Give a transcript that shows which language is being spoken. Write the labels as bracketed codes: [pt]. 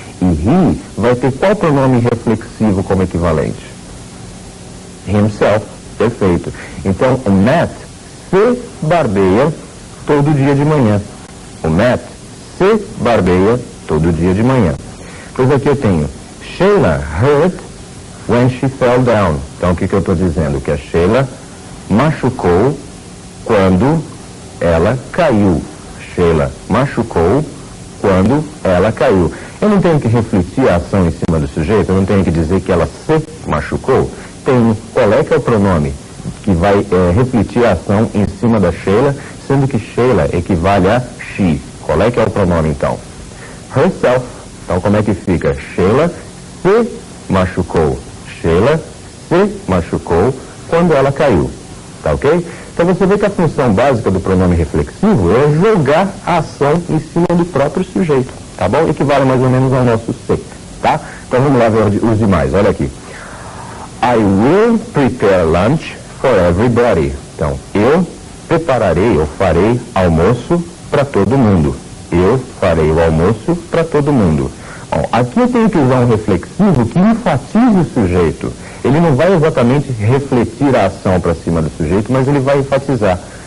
[pt] E he vai ter qual pronome reflexivo como equivalente? Himself. Perfeito. Então, o Matt se barbeia todo dia de manhã. O Matt se barbeia todo dia de manhã. Pois aqui eu tenho [en] Sheila hurt when she fell down. [pt] Então o que eu estou dizendo? Que a Sheila machucou quando ela caiu. Sheila machucou quando ela caiu. Eu não tenho que refletir a ação em cima do sujeito, eu não tenho que dizer que ela se machucou. Tenho qual é que é o pronome que vai refletir a ação em cima da Sheila, sendo que Sheila equivale a she. Qual é que é o pronome, então? Herself. Então, como é que fica? Sheila se machucou. Sheila se machucou quando ela caiu. Tá ok? Então, você vê que a função básica do pronome reflexivo é jogar a ação em cima do próprio sujeito. Tá bom? Equivale mais ou menos ao nosso se. Tá? Então, vamos lá ver os demais. Olha aqui. [en] I will prepare lunch for everybody. [pt] Então, eu prepararei ou farei almoço para todo mundo. Eu farei o almoço para todo mundo. Bom, aqui eu tenho que usar um reflexivo que enfatize o sujeito. Ele não vai exatamente refletir a ação para cima do sujeito, mas ele vai enfatizar.